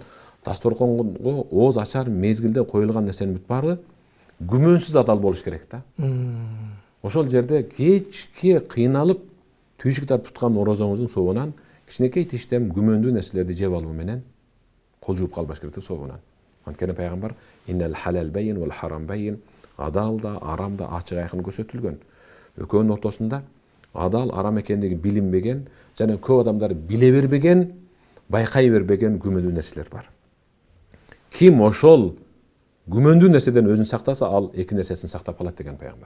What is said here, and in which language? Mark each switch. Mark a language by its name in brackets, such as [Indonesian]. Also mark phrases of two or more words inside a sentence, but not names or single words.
[Kyrgyz] Дасторконго оз ачар мезгилде коюлган нерсенин бүт баары күмөнсүз адал болуш керек да. Ошол жерде кечке кыйналып түйшүк тартып туткан орозоңуздун соонан кичинекей тиштем күмөндүү нерселерди жеп алуу менен кол жууп калбаш керек да соонан. Анткени пайгамбар [Arabic] إِنَّ الْحَلَالَ بَيِّنٌ وَالْحَرَامَ بَيِّنٌ, [Kyrgyz] адал да, арам да ачык айкын көрсөтүлгөн. Экөөнүн ортосунда адал, арам экендиги билинбеген жана көп адамдар биле бербеген, байкай бербеген күмөндүү нерселер бар. Ким ошол күмөндүү нерседен өзүн сактаса, ал эки нерсесин сактап калат деген пайгамбар.